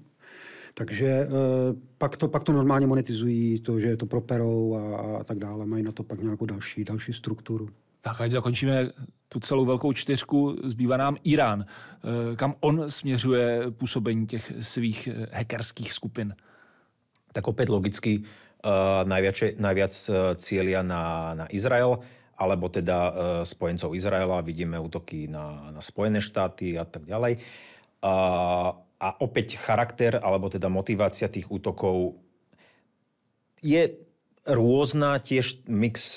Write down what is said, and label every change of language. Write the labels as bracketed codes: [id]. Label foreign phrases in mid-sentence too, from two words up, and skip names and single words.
[cs] Takže pak to normálně monetizují, to, že to properou a tak dále. Mají na to pak nějakou další strukturu. Tak ať zakončíme tu celou velkou čtyřku, zbývá nám Irán. Kam on směřuje působení těch svých hackerských skupin? [sk] Tak opäť logicky najviac cieľia na Izrael, alebo teda spojencov Izraela. Vidíme útoky na Spojené štáty a tak ďalej. A opäť charakter, alebo teda motivácia tých útokov je rôzna, tiež mix.